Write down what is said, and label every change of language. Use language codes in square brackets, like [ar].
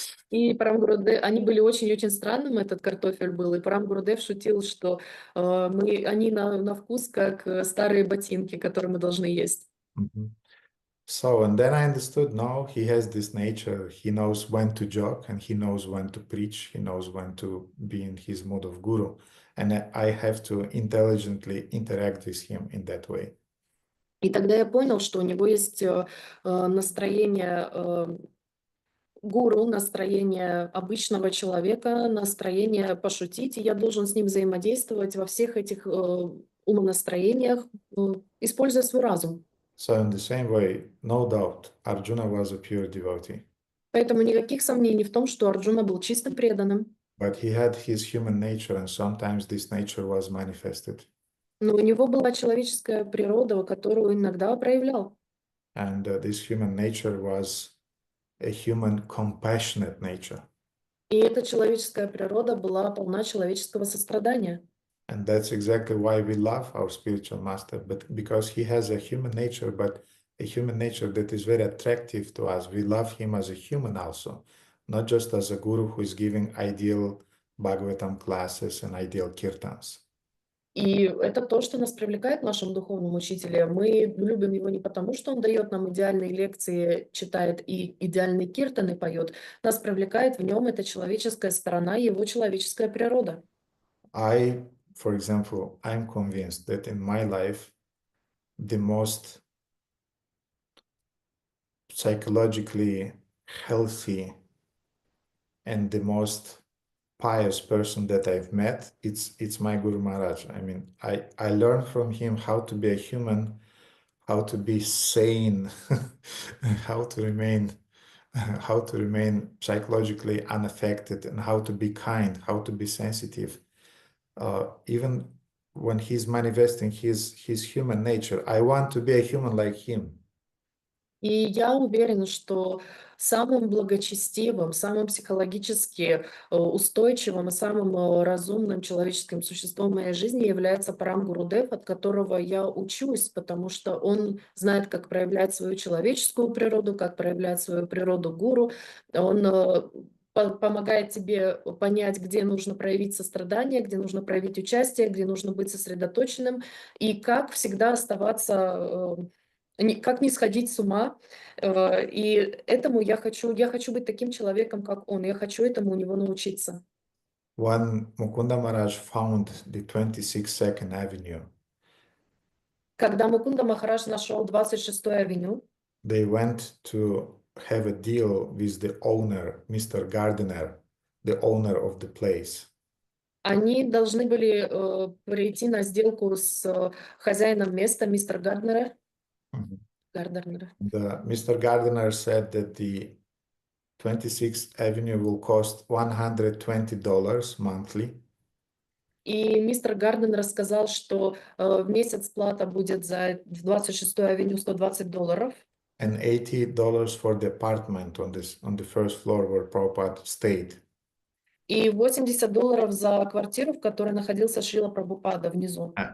[ru] И Парам Гурудев, они были очень-очень странным, этот картофель был. И Парам Гурудев шутил, что они на вкус как старые ботинки, которые мы должны есть. [en] So, and then I understood, no, he has this nature. He knows when to joke and he knows when to preach. He knows when to be in his mode of guru. And I have to intelligently interact with him in that way. [ru] И тогда я понял, что у него есть настроение гуру, настроение обычного человека, настроение пошутить, и я должен с ним взаимодействовать во всех этих умонастроениях, используя свой разум. [en] So in the same way, no doubt, Arjuna was a pure devotee. [ru] Поэтому никаких сомнений в том, что Арджуна был чистым преданным. [en] But he had his human nature, and sometimes this nature was manifested. [ru] Но у него была человеческая природа, которую иногда проявлял. [en] And this human nature was a human compassionate nature. [ru] И эта человеческая природа была полна человеческого сострадания. [en] And that's exactly why we love our spiritual master, but because he has a human nature, but a human nature that is very attractive to us. We love him as a human also, not just as a guru who is giving ideal Bhagavatam classes and ideal kirtans. [ru] И это то, что нас привлекает в нашем духовном учителе. Мы любим его не потому, что он дает нам идеальные лекции, читает и идеальные киртаны поет. Нас привлекает в нем эта человеческая сторона, его человеческая природа. [en] For example, I'm convinced that in my life, the most psychologically healthy and the most pious person that I've met, it's my Guru Maharaj. I mean, I learned from him how to be a human, how to be sane, how to remain how to remain psychologically unaffected, and how to be kind, how to be sensitive. Even when he's manifesting his human nature, I want to be a human like him. [ru] И я уверена, что самым благочестивым, самым психологически устойчивым и самым разумным человеческим существом в моей жизни является Парам Гурудев, от которого я учусь, потому что он знает, как проявлять свою человеческую природу, как проявлять свою природу гуру. Он помогает тебе понять, где нужно проявить сострадание, где нужно проявить участие, где нужно быть сосредоточенным, и как всегда оставаться, как не сходить с ума. И этому я хочу быть таким человеком, как он. Я хочу этому у него научиться. [en] When Mukunda Maharaj found the 26th Avenue, [ru] Когда Мукунда Махарадж нашел 26-ю авеню, [en] they went to have a deal with the owner, Mr. Gardiner, the owner of the place. [ru] они должны были прийти на сделку с хозяином места, мистер Гарднера. Гарднера. [en] Mr. Gardiner said that the 26th Avenue will cost $120 monthly. [ru] И мистер Гарден рассказал, что в месяц плата будет за 26-ю авеню $120. [en] And $80 for the apartment on the first floor where Prabhupada stayed. [ru] И $80 за квартиру, в которой находился Шрила Прабхупада внизу.